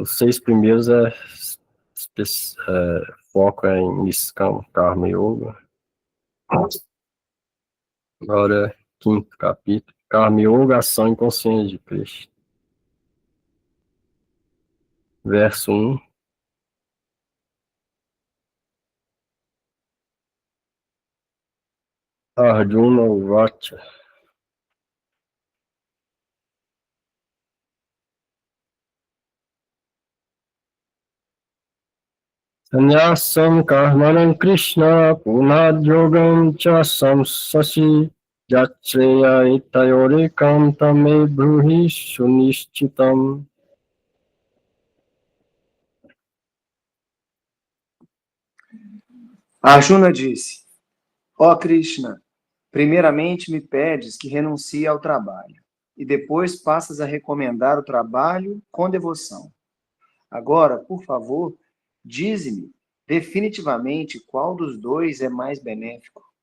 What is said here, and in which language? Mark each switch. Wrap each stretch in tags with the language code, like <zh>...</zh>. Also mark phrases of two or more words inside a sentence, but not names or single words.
<pt>Os 6 primeiros foco em</pt> <sa>निष्काम कर्म योग.</sa> <pt>Agora é quinto capítulo. Karma Yoga, ação inconsciente de Krishna. Verso 1.</pt> <sa>अर्जुन उवाच. संन्यासं कर्मणां कृष्ण पुनर्योगं च शंससि यच्छ्रेय एतयोरेकं तन्मे ब्रूहि सुनिश्चितम्.</sa> <pt>Arjuna disse: ó Krishna, primeiramente me pedes que renuncie ao trabalho, e depois passas a recomendar o trabalho com devoção. Agora, por favor, dize-me definitivamente qual dos dois é mais benéfico.</pt>